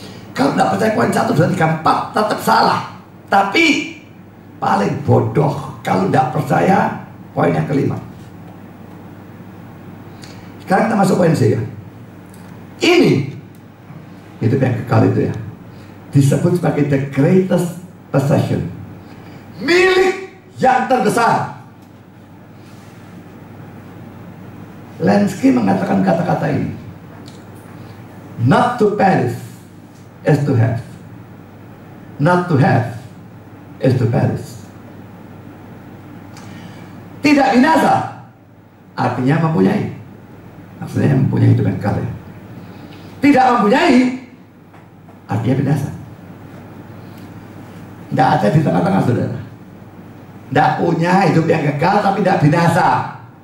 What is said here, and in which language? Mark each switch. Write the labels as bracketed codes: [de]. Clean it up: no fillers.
[id] Kalau tidak percaya poin 1, 2, 3, 4 tetap salah. Tapi paling bodoh kalau tidak percaya poin yang kelima. Sekarang kita masuk poin C ya. Ini hidup yang kekal itu ya, disebut sebagai [en] the greatest possession, [id] milik yang terbesar. Lenski mengatakan kata-kata ini, [en] not to perish is to have, not to have is to perish. [id] Tidak binasa artinya mempunyai, maksudnya mempunyai hidup yang kekal ya. Tidak mempunyai artinya binasa. Tidak ada di tengah-tengah, saudara. Tidak punya hidup yang kekal tapi tidak binasa.